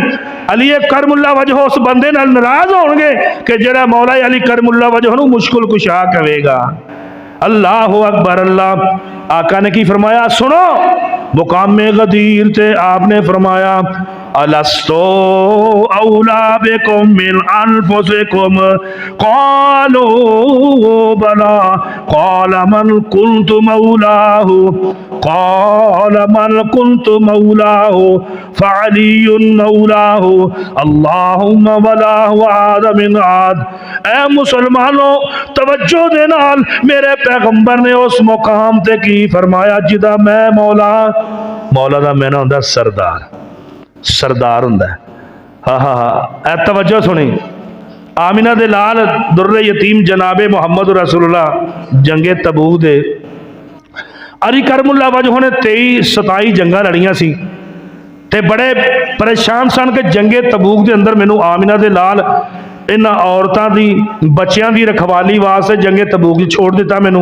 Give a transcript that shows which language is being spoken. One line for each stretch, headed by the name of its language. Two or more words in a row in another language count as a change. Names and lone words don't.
Punjabi: علی کرم اللہ وجہہ اس بندے نال ناراض ہون گے کہ جیہڑا مولا علی کرم اللہ وجہہ نوں مشکل کشا کہے گا.
Arabic: الله أكبر.
Punjabi: اللہ آقا نے کی فرمایا، سنو مقام غدیر تے آپ نے فرمایا
Arabic: ألست أولى بكم من أنفسكم قالوا بلى قال من كنت مولاه قال من كنت مولاه فعلي مولاه اللهم والاه عاد من عاد.
Punjabi: اے مسلمانو توجہ دے نال میرے پیغمبر نے اس مقام تے کی فرمایا جیدا میں مولا، مولا دا معنیٰ ہندا سردار، سردار ہندا. ہاں ہاں ہاں، اے توجہ سنی۔ آمنہ دے لال در یتیم جناب محمد رسول اللہ جنگ تبوک دے علی کرم اللہ وجہہ نے 23-27 جنگاں لڑیاں سی تے بڑے پریشان سن کہ جنگ تبوک دے اندر مینوں آمنہ دے لال انہاں عورتاں دی بچیاں دی رکھوالی واسطے جنگ تبوک چھوڑ دتا مینوں.